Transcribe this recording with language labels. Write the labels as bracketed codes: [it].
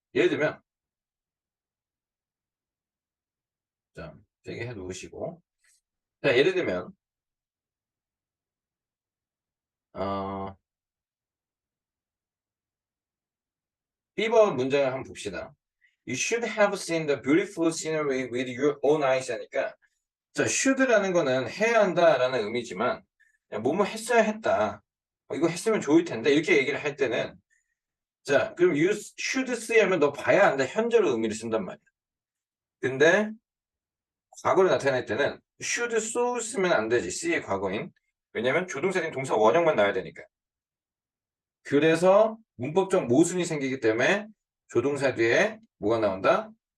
[ko] 예를 들면, 자, 되게 해 놓으시고, 자, 예를 들면 어, B번 문장을 한번 봅시다. [en] You should have seen the beautiful scenery with your own eyes [ko] 하니까, 자, should라는 거는 해야 한다라는 의미지만, 야, 뭐뭐 했어야 했다. 이거 했으면 좋을 텐데 이렇게 얘기를 할 때는, 자, 그럼 [en] you should see [ko] 하면 너 봐야 한다. 현재로 의미를 쓴단 말이야. 근데 과거를 나타낼 때는 should so 쓰면 안 되지. see의 과거인. 왜냐면 조동사인 동사 원형만 나와야 되니까. 그래서 문법적 모순이 생기기 때문에 조동사 뒤에 뭐가 나온다?